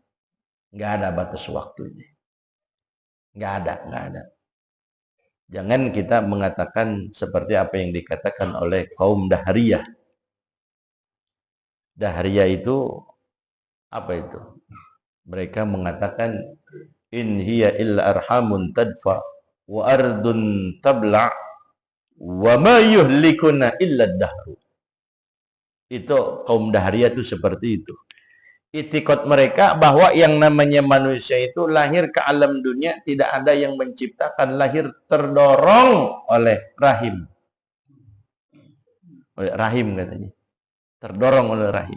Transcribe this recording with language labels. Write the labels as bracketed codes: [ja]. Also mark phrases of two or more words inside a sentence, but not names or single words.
[id] Nggak ada batas waktunya. Nggak ada. Jangan kita mengatakan seperti apa yang dikatakan oleh kaum Dahriyah. Dahriyah itu apa itu? Mereka mengatakan [ar] إن هي إلا أرحام تدفع وأرض تبلع وما يهلكنا إلا الدهر. [id] Itu kaum Dahriyah itu seperti itu. Itikad mereka bahwa yang namanya manusia itu lahir ke alam dunia, tidak ada yang menciptakan, lahir terdorong oleh rahim. Oleh rahim katanya. Terdorong oleh rahim.